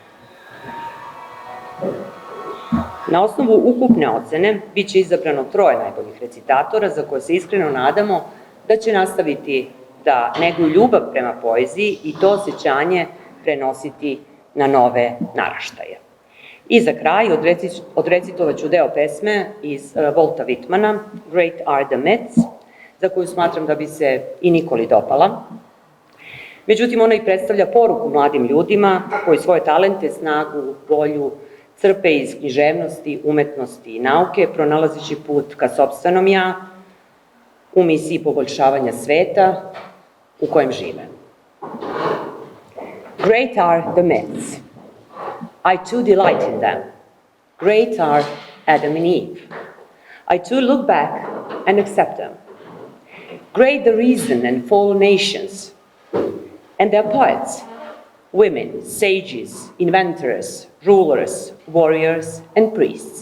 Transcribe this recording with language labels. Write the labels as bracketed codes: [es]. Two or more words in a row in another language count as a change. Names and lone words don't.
[sr] Na osnovu ukupne ocene biće izabrano 3 najboljih recitatora za koje se iskreno nadamo da će nastaviti da neguju ljubav prema poeziji i to sjećanje prenositi na nove naraštaje. I za kraj odrecitovaću deo pesme iz Walta Whitmana, [en] Great are the myths, [sr] za koju smatram da bi se i Nikoli dopala. Međutim, ona i predstavlja poruku mladim ljudima koji svoje talente, snagu, volju crpe iz književnosti, umetnosti i nauke, pronalazeći put ka sopstvenom ja, u misiji poboljšavanja sveta u kojem žive. [en] Great are the myths. I too delight in them. Great are Adam and Eve. I too look back and accept them. Great the reason and fallen nations, and their poets, women, sages, inventors, rulers, warriors, and priests.